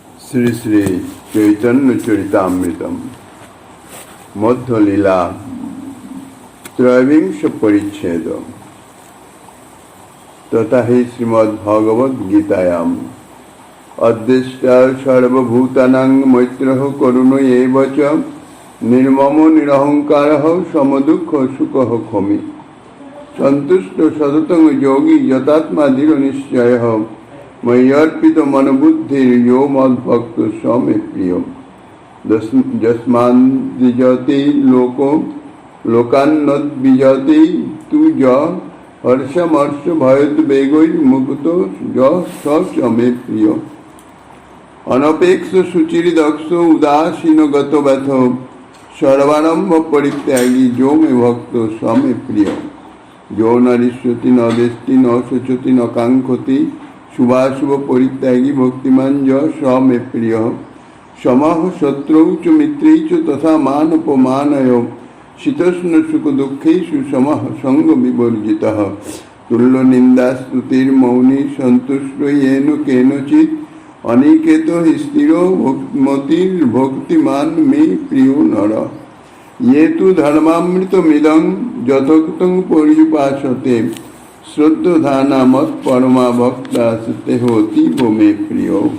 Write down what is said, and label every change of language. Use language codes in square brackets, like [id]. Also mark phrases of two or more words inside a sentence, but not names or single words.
[sa] শ্রী শ্রী চৈতন্য চরিতামৃতম মধ্যলীলা ত্রয়োবিংশ পরিচ্ছেদ তথা হি শ্রীমদ্ভগবদ্গীতায়াম অদ্দেষ্টা সর্বভূতানাং মৈত্রঃ করুণ এব চ নির্মমো নিরহংকারঃ সমদুঃখ সুখঃ ক্ষমি সন্তুষ্ট সততং যোগী যতাত্মা দৃঢ় নিশ্চয়ঃ ময়্যর্পিত মনোবুদ্ধির ইয়ো মদ্ভক্ত স মে প্রিয় যস্মান্ দ্বিজতে লোকান্নদ্বিজতে তু য হর্ষমর্ষ ভয়োদ্বেগৈর্মুক্ত স চ মে প্রিয় অনপেক্ষ সুচিরদক্ষ উদাসীন গত ব্যথ সর্বারম্ভ পরিত্যাগী যো মে ভক্ত স মে প্রিয় যো নরিষ্যতি ন দেষ্টি ন শোচতি ন কাঙ্ক্ষতি শুভাশুভ পরিত্যাগী ভক্তিমান য স মে প্রিয় সমাহ শত্রৌ চ মিত্রৈ চ তথা মান অপমানয় শীতোষ্ণ সুখ দুঃখেষু সমাহ সঙ্গ বিবর্জিতঃ তুল্য নিন্দা স্তুতির মৌনী সন্তুষ্ট येन কেনচিৎ অনিকেত স্থির মতির ভক্তিমান মে প্রিয় নর ये तु ধর্মামৃতমিদং যথোক্তং পর্যুপাসতে শ্রদ্ধধানা মত পরমা ভক্তা সতে অতীব মে প্রিয়।